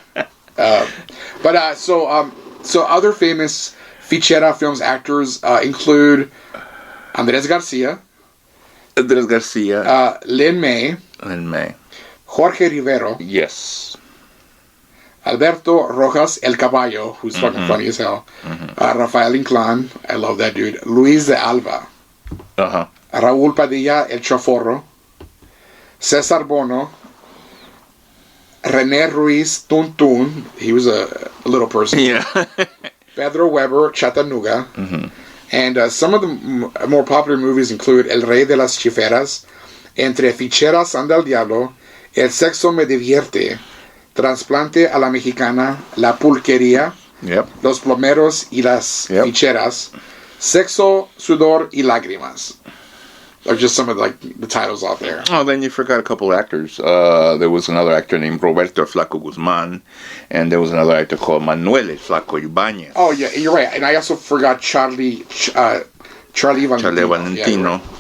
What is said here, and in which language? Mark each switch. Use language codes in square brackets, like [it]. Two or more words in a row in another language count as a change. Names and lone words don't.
[en] So other famous Fichera Films actors include Andres Garcia, Lin May, Jorge Rivero, yes, Alberto Rojas El Caballo, who's fucking funny as hell, Rafael Inclán, I love that dude, Luis de Alba, Raúl Padilla El Chaforro, César Bono, René Ruiz Tuntun, he was a little person, Pedro Weber Chattanooga, and some of the more popular movies include El Rey de las Chiferas, Entre Ficheras anda el Diablo, El Sexo me divierte, Trasplante a la Mexicana, La Pulquería, Los Plomeros y las Ficheras, Sexo, Sudor y Lágrimas. Are just some of the titles out there. Oh, then you forgot a couple of actors. There was another actor named Roberto Flaco Guzman, and there was another actor called Manuel Flaco Ibañez. Oh yeah, you're right. And I also forgot Charlie Valentino.